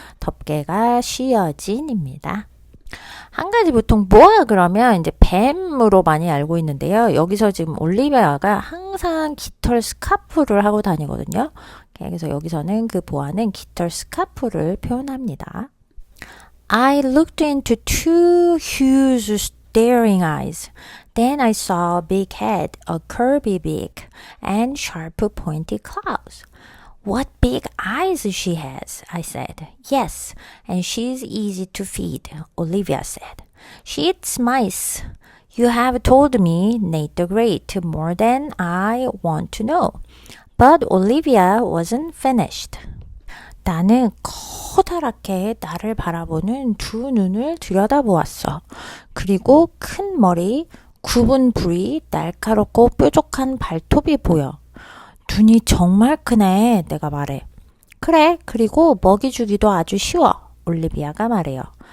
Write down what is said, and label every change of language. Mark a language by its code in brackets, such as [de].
[ko] 덮개가 씌어진입니다. 한 가지 보통 뭐야 그러면 이제 뱀으로 많이 알고 있는데요. 여기서 지금 올리비아가 항상 깃털 스카프를 하고 다니거든요. 그래서 여기서는 그 보아는 깃털 스카프를 표현합니다. [en] I looked into two huge staring eyes. Then I saw a big head, a curvy beak, and sharp pointy claws. What big eyes she has, I said. Yes, and she's easy to feed, Olivia said. She eats mice. You have told me, Nate the Great, more than I want to know. But Olivia wasn't finished. [ko] 나는 커다랗게 나를 바라보는 두 눈을 들여다보았어. 그리고 큰 머리, 굽은 부리, 날카롭고 뾰족한 발톱이 보여. 눈이 정말 크네, 내가 말해. 그래, 그리고 먹이 주기도 아주 쉬워, 올리비아가 말해요.